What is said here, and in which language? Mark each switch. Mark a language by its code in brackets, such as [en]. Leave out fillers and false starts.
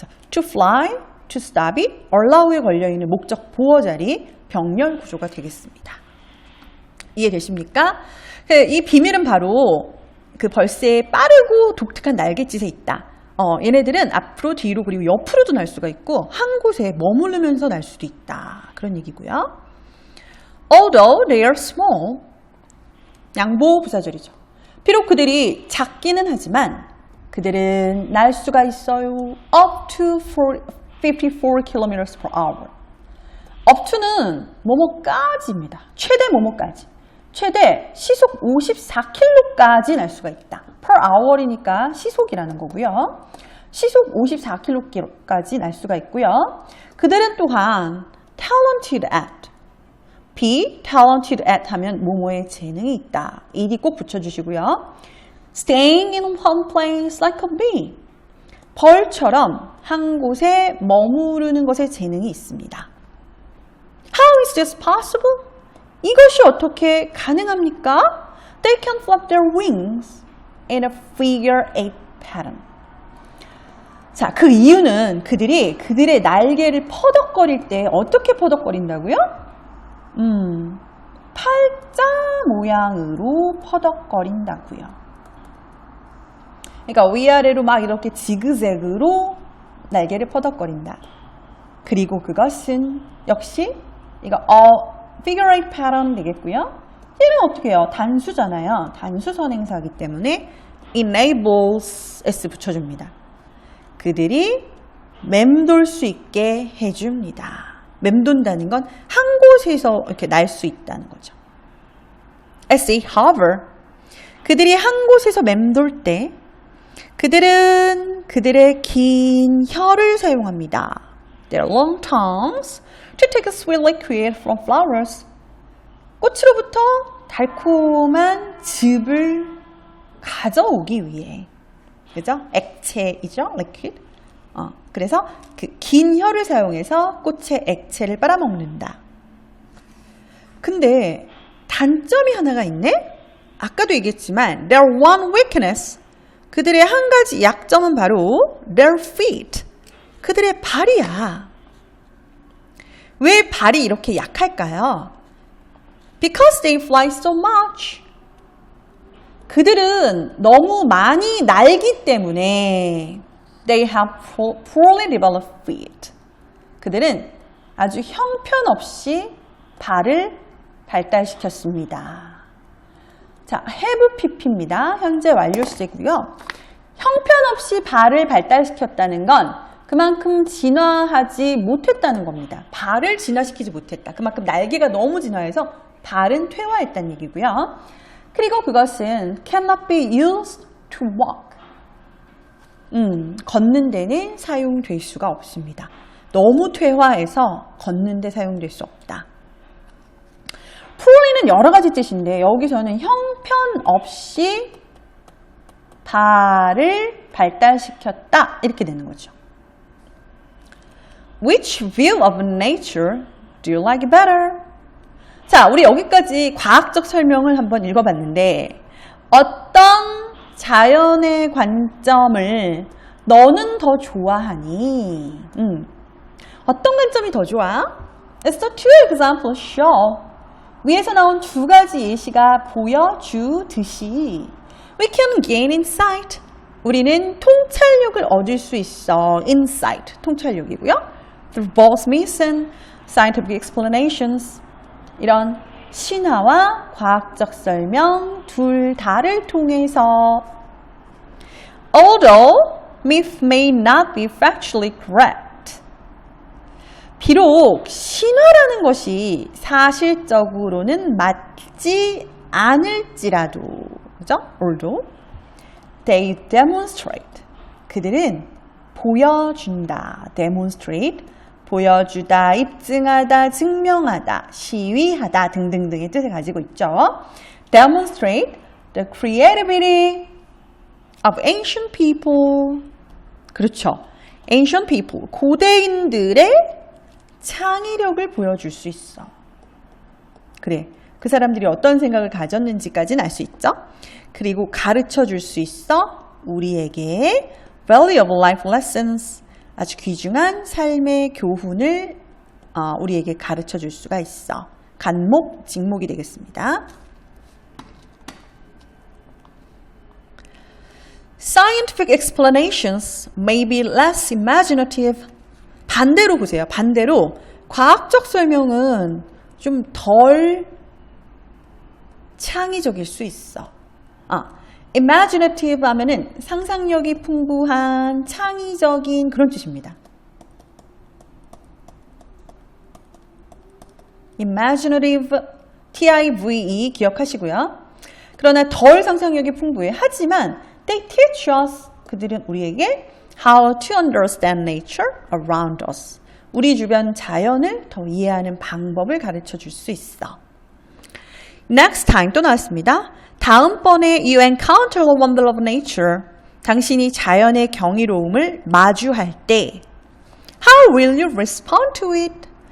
[en] to fly, to stop it, [ko] allow에 걸려있는 목적 보어 자리 병렬 구조가 되겠습니다. 이해되십니까? 이 비밀은 바로 그 벌새의 빠르고 독특한 날갯짓에 있다. 얘네들은 앞으로, 뒤로, 그리고 옆으로도 날 수가 있고 한 곳에 머무르면서 날 수도 있다. 그런 얘기고요. [en] Although they are small, [ko] 양보 부사절이죠. 비록 그들이 작기는 하지만 그들은 날 수가 있어요. [en] Up to 54 km per hour. [ko] Up to는 뭐뭐까지입니다. 최대 뭐뭐까지. 최대 시속 54km까지 날 수가 있다. per hour이니까 시속이라는 거고요. 시속 54km까지 날 수가 있고요. 그들은 또한 talented at. be talented at 하면 뭐뭐에 재능이 있다. ed 꼭 붙여주시고요. [en] staying in one place like a bee. [ko] 벌처럼 한 곳에 머무르는 것에 재능이 있습니다. [en] How is this possible? [ko] 이것이 어떻게 가능합니까? They can flap their wings in a figure 8 pattern. 자, 그 이유는 그들이 그들의 날개를 퍼덕거릴 때 어떻게 퍼덕거린다고요? 팔자 모양으로 퍼덕거린다고요. 그러니까 위아래로 막 이렇게 지그재그로 날개를 퍼덕거린다. 그리고 그것은 역시 이거 figure 8 pattern 되겠고요. 얘는 어떻게 해요? 단수잖아요. 단수 선행사이기 때문에 enables s 붙여줍니다. 그들이 맴돌 수 있게 해줍니다. 맴돈다는 건 한 곳에서 이렇게 날 수 있다는 거죠. [en] as a hover. [ko] 그들이 한 곳에서 맴돌 때 그들은 그들의 긴 혀를 사용합니다. [en] Their long tongues to take a sweet liquid from flowers. [ko] 꽃으로부터 달콤한 즙을 가져오기 위해. 그죠? 액체이죠? liquid. 그래서 그 긴 혀를 사용해서 꽃의 액체를 빨아먹는다. 근데 단점이 하나가 있네? 아까도 얘기했지만 [en] their one weakness. [ko] 그들의 한 가지 약점은 바로 their feet. 그들의 발이야. 왜 발이 이렇게 약할까요? [en] Because they fly so much. [ko] 그들은 너무 많이 날기 때문에 [en] they have poorly developed feet. [ko] 그들은 아주 형편없이 발을 발달시켰습니다. 자, have pp입니다. 현재 완료 시제고요. 형편없이 발을 발달시켰다는 건 그만큼 진화하지 못했다는 겁니다. 발을 진화시키지 못했다. 그만큼 날개가 너무 진화해서 발은 퇴화했다는 얘기고요. 그리고 그것은 [en] cannot be used to walk. [ko] 걷는 데는 사용될 수가 없습니다. 너무 퇴화해서 걷는 데 사용될 수 없다. fully는 여러 가지 뜻인데 여기서는 형편없이 달을 발달시켰다 이렇게 되는 거죠. [en] Which view of nature do you like better? [ko] 자, 우리 여기까지 과학적 설명을 한번 읽어봤는데 어떤 자연의 관점을 너는 더 좋아하니? 어떤 관점이 더 좋아? [en] As the two examples show. [ko] 위에서 나온 두 가지 예시가 보여주듯이 [en] We can gain insight. [ko] 우리는 통찰력을 얻을 수 있어. Insight, 통찰력이고요. [en] Through both myths and scientific explanations. [ko] 이런 신화와 과학적 설명 둘 다를 통해서 [en] Although myth may not be factually correct. [ko] 비록 신화라는 것이 사실적으로는 맞지 않을지라도, 그죠? [en] Although they demonstrate. [ko] 그들은 보여준다. demonstrate. 보여주다, 입증하다, 증명하다, 시위하다 등등등의 뜻을 가지고 있죠. [en] Demonstrate the creativity of ancient people. [ko] 그렇죠. Ancient people, 고대인들의 창의력을 보여줄 수 있어. 그래, 그 사람들이 어떤 생각을 가졌는지까지는 알 수 있죠. 그리고 가르쳐 줄 수 있어. 우리에게 [en] value of life lessons. [ko] 아주 귀중한 삶의 교훈을 우리에게 가르쳐 줄 수가 있어. 간목, 직목이 되겠습니다. [en] Scientific explanations may be less imaginative. [ko] 반대로 보세요. 반대로 과학적 설명은 좀 덜 창의적일 수 있어. imaginative 하면은 상상력이 풍부한 창의적인 그런 뜻입니다. imaginative, T-I-V-E 기억하시고요. 그러나 덜 상상력이 풍부해. [en] 하지만 they teach us, [ko] 그들은 우리에게 [en] how to understand nature around us. [ko] 우리 주변 자연을 더 이해하는 방법을 가르쳐 줄 수 있어. Next time 또 나왔습니다. [en] 다음번에 you encounter the wonder of nature. [ko] 당신이 자연의 경이로움을 마주할 때 [en] How will you respond to it?